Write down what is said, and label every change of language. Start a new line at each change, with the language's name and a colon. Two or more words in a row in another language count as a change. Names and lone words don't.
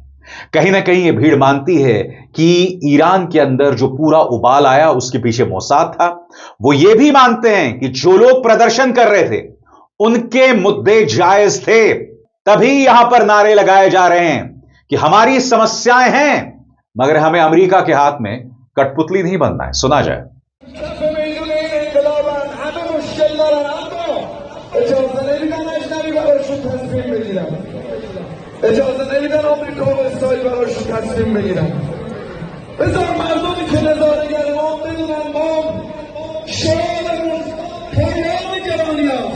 Hindi: कहीं न कहीं यह भीड़ मानती है कि ईरान के अंदर जो पूरा उबाल आया उस के पीछे मोसाद था. वो यह भी मानते हैं कि जो लोग प्रदर्शन कर रहे थे उन के मुद्दे जायज़ थे, तभी यहाँ पर नारे लगाए जा रहे हैं कि हमारी समस्याएँ हैं मगर हमें अमेरिका के हाथ में कठ पुतली नहीं बनना है. सुना जाए.
Persian: اجازه نمیدن آمریکا و اسرائیل براشون تصمیم بگیرن. بذار مردمی که نظاره‌گر ما بدونن ما شعارمون پیام گرانی هست.